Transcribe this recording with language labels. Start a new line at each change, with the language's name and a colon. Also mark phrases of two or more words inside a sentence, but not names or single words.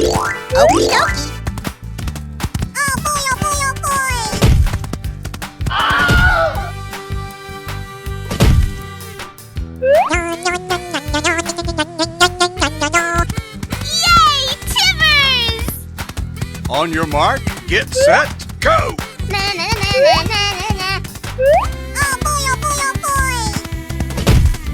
English: Okie dokie! Oh boy, oh boy, oh boy! Yay, Timbers! On your mark, get set, go! Na na na na na na na. Oh boy, oh boy, oh boy!